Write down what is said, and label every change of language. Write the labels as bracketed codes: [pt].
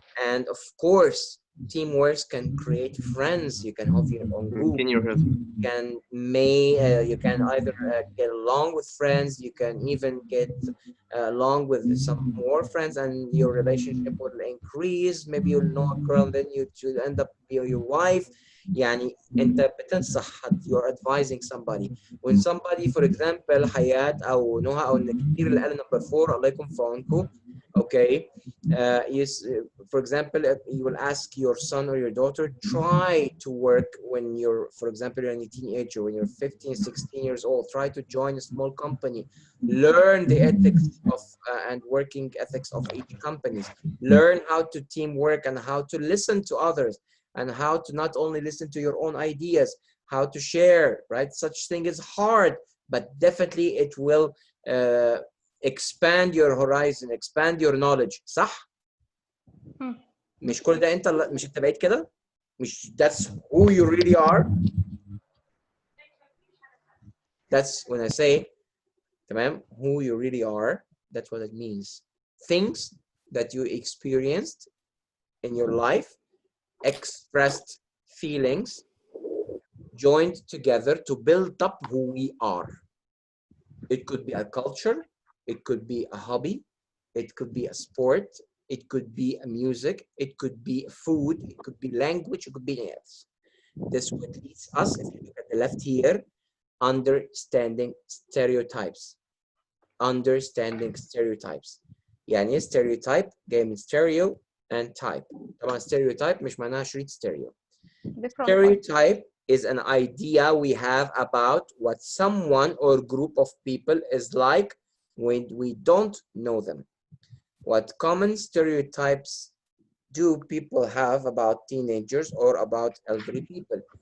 [en] And of course, teamwork can create friends. You can have your own group. You can either get along with friends. You can even get along with some more friends, and your relationship will increase. Maybe you'll know a girl, and then you'll end up being your wife. [ar] يعني أنت بتنصح حد, you're advising somebody. When somebody, for example, حياة أو نهى أو كتير اللي قال number 4 الله يكون في عونكم. [en] Okay, for example, you will ask your son or your daughter, try to work when you're, for example, you're a teenager, when you're 15, 16 years old, try to join a small company, learn the ethics of and working ethics of each company, learn how to teamwork and how to listen to others and how to not only listen to your own ideas, how to share, right? Such thing is hard, but definitely it will expand your horizon, expand your knowledge. [ar] صح؟ مش كل ده مش انت بقيت كده؟ مش that's who you really are? [en] That's when I say, تمام, who you really are, that's what it means. Things that you experienced in your life, expressed feelings, joined together to build up who we are. It could be a culture, it could be a hobby, it could be a sport, it could be a music, it could be food, it could be language, it could be anything else. This would lead us, if you look at the left here, understanding stereotypes. Understanding stereotypes. يعني stereotype جاي من stereo and type. [ar] طبعا stereotype مش معناها شريط stereo. [en] Stereotype is an idea we have about what someone or group of people is like when we don't know them. What common stereotypes do people have about teenagers or about elderly people?